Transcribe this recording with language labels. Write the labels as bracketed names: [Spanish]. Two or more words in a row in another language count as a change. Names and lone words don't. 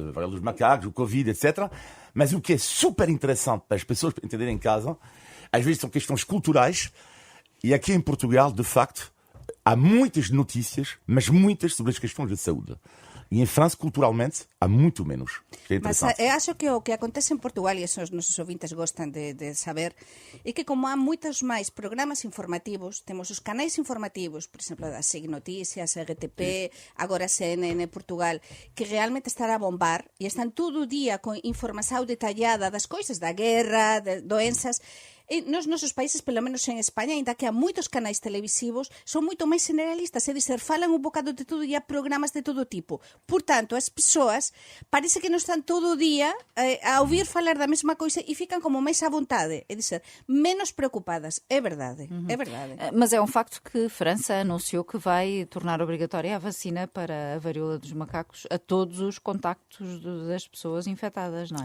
[Portuguese] A varíola dos macacos, o Covid, etc. Mas o que é super interessante para as pessoas entenderem em casa, às vezes são questões culturais, e aqui em Portugal, de facto, há muitas notícias, mas muitas sobre as questões de saúde. E em França, culturalmente, há muito menos. É [Galician] mas eu acho que o que acontece em Portugal, e isso os nosos ouvintes gostam de saber, é que como há muitos máis programas informativos, temos os canais informativos, por exemplo, da SIG Noticias, RTP, agora CNN Portugal, que realmente están a bombar e están todo o día con información detallada das coisas, da guerra, de doenzas. Nos nosos países, pelo menos en España, ainda que há moitos canais televisivos, son moito máis generalistas, é dizer, falan un bocado de todo e há programas de todo tipo. Por tanto, as persoas parece que non están todo o día a ouvir falar da mesma coisa e fican como máis à vontade, é dizer, menos preocupadas. [Portuguese] É verdade, é verdade. Mas é um facto que França anunciou que vai tornar obrigatória a vacina para a varíola dos macacos a todos os contactos das pessoas infectadas, não é?